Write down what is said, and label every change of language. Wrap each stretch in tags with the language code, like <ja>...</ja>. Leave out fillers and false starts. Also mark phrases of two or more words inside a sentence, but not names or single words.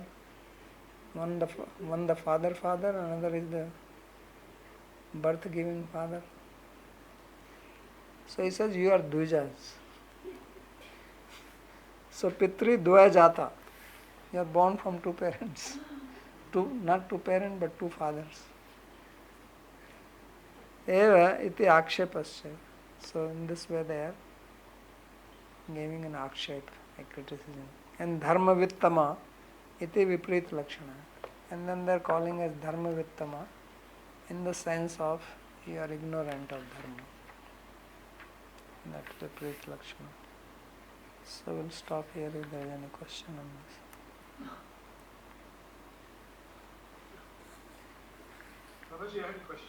<en>One the father, another is the birth-giving father. So he says you are dvijas.</en> <sa>So pitri dvajata.</sa> <en>You are born from two parents. Not two parents but two fathers.</en> <sa>Eva iti akshepasya.</sa> <en>So in this way they are giving an akshep, a criticism.</en> <sa>And dharmavittama iti viprit lakshana.</sa> <en>And then they are calling as dharmavittama in the sense of you are ignorant of dharma. That is</en> <sa>viprit lakshana.</sa> <en>So we'll stop here if there is any question on this. Babaji, I had a question.</en>